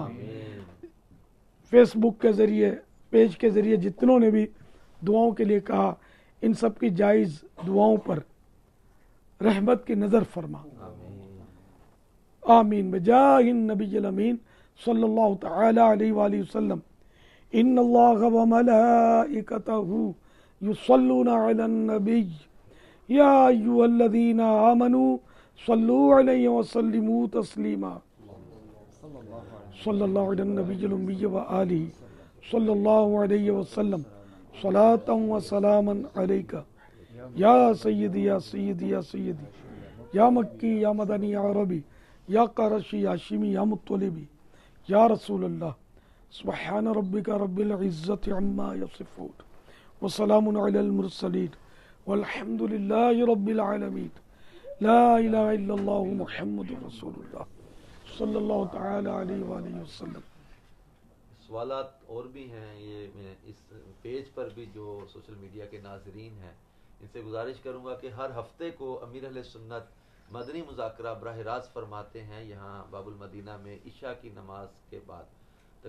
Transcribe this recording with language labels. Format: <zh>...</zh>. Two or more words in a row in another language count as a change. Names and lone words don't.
<ur>فیس بک کے ذریعے، پیج کے ذریعے جتنوں نے بھی دعاؤں کے لیے کہا، ان سب کی جائز دعاؤں پر رحمت کی نظر فرما.</ur> <ar>آمين بجاه النبي الأمين صلى الله تعالى عليه وسلم. إن الله وملائكته يصلون على النبي يا أيها الذين آمنوا صلوا عليه وسلموا تسليما. صلى الله عليه النبي الأمي وآله صلى الله عليه وسلم صلاة وسلاما عليك يا سيدي يا سيدي يا سيدي، يا مكي يا مدني يا عربي، يا قرشي يا هاشمي يا مطلبي، يا رسول الله. سبحان ربك رب العزة عما يصفون وسلام على المرسلين والحمد لله رب العالمين. لا إله إلا الله محمد رسول الله صلى الله تعالى عليه وسلم.</ar> <ur>سوالات اور بھی ہیں، یہ میں اس پیج پر بھی جو</ur> <en>social media</en> <ur>کے ناظرین ہیں ان سے گزارش کروں گا کہ ہر ہفتے کو امیر اہل سنت مدنی مذاکرہ براہ راست فرماتے ہیں یہاں باب المدینہ میں عشا کی نماز کے بعد.</ur>